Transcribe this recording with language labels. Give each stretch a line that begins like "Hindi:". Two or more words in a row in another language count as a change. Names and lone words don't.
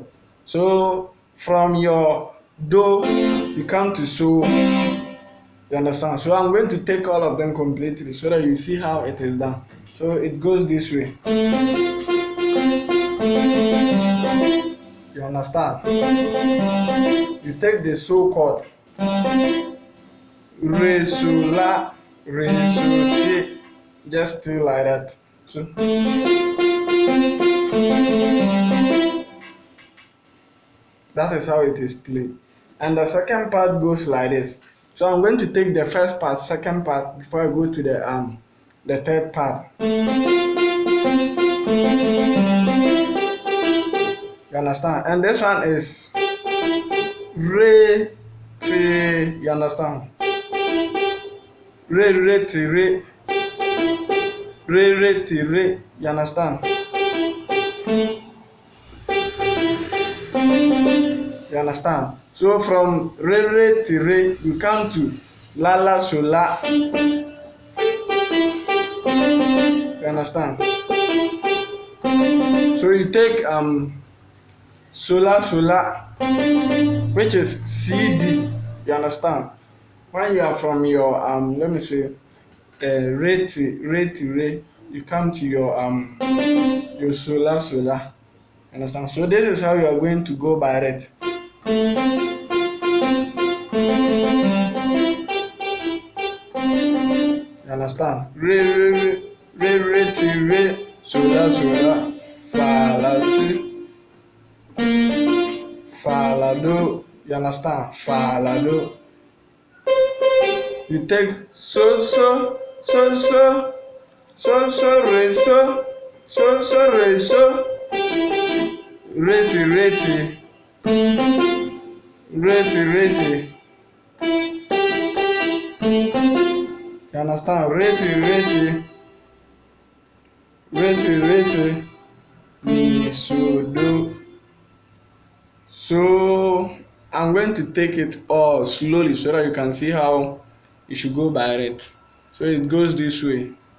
English: So from your do, you come to so. You understand? So I'm going to take all of them completely so that you see how it is done. So it goes this way. You understand? You take the so chord. Re, so, la, re, so, ti. Just still like that. So that is how it is played. And the second part goes like this. So I'm going to take the first part, second part before I go to the third part. You understand? And this one is re, ti. You understand? Re, re, ti, re. Re, re, ti, re. You understand? You understand? So from re, re, ti, re, you come to la, la, so, la. You understand? So you take sola, sola, which is CD. You understand? When you are from your let me say re, ti, re, you come to your sola, sola. You understand? So this is how you are going to go by it. You understand? Re, re, re, re, ti, re, sola, sola, fa, la, si, fa, la, do. You understand? Fa, la, do. You take so, so, so, so, so, so, re, so, so, so, re, so, re, ti, re, ti, re, ti, re, ti. You understand? Re, ti, re, ti, re, ti, re, ti, mi, so, do. So I'm going to take it all slowly so that you can see how you should go by it. So it goes this way.